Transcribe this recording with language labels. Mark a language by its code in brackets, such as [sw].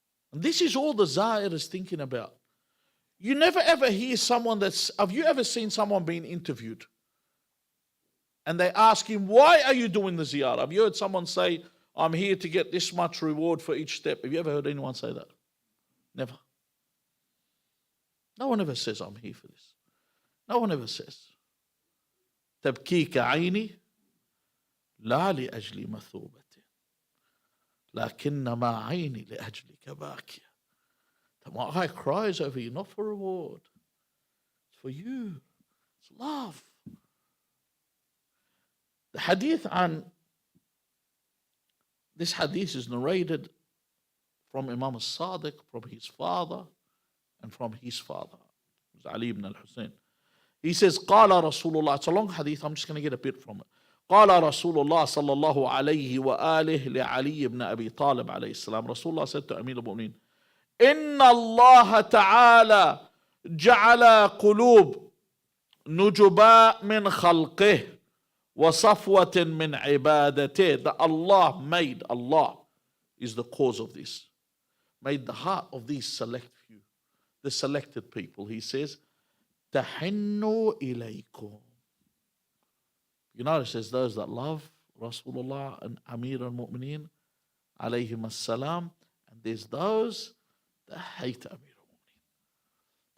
[en] And this is all the Zair is thinking about. You never ever hear someone have you ever seen someone being interviewed? And they ask him, why are you doing the Ziyarah? Have you heard someone say, I'm here to get this much reward for each step? Have you ever heard anyone say that? Never. No one ever says, I'm here for this. No one ever says. [ar] تبكيك عيني لا لأجل مثوبة لكنما عيني لأجلك باكية. [en] My eye cries over you, not for reward. It's for you. It's love. The hadith this hadith is narrated from Imam al-Sadiq, from his father, and from his father, Ali ibn al-Hussein. He says, [ar] قال رسول الله. [en] It's a long hadith, I'm just going to get a bit from it. [ar] قال رسول الله صلى الله عليه وآله لعلي بن أبي طالب عليه السلام. [en] Rasulullah said to Amir al-Mu'mineen, [ar] إن الله تعالى جعل قلوب نجباء من خلقه وصفوة من عبادته. [en] That Allah is the cause of this. Made the heart of these select few, the selected people. He says, [ar] تحنوا إليكم. [en] You notice there's those that love Rasulullah and Amir al-Mu'mineen alayhim as-salam, and there's those that hate Amir al-Mu'mineen.